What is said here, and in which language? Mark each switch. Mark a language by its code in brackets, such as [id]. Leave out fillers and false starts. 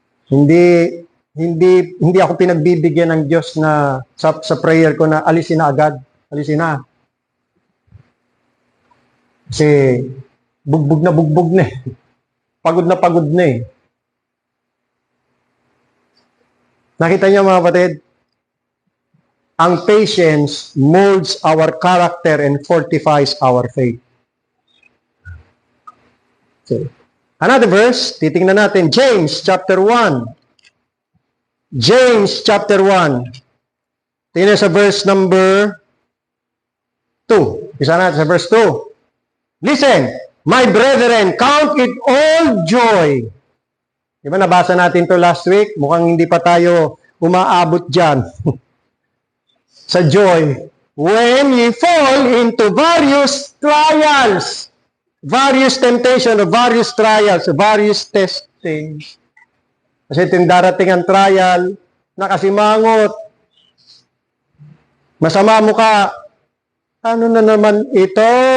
[tl] Hindi ako pinagbibigyan ng Diyos na sa prayer ko na alisin na agad. Alisin na. Kasi, bugbog na Pagod na Nakita niyo mga kapatid, [en] ang patience molds our character and fortifies our faith. So, another verse, [tl] titingnan natin, [en] James chapter 1. James chapter 1. [tl] Tingnan sa [en] verse number 2. [tl] Isa natin sa [en] verse 2. Listen, my brethren, count it all joy. [tl] Diba nabasa natin to last week? Mukhang hindi pa tayo umaabot dyan. Sa joy. [en] When ye fall into various trials, various temptation, or various trials, various testings. [tl] Kasi ito yung darating ang trial, nakasimangot, masama mo ka, ano na naman ito?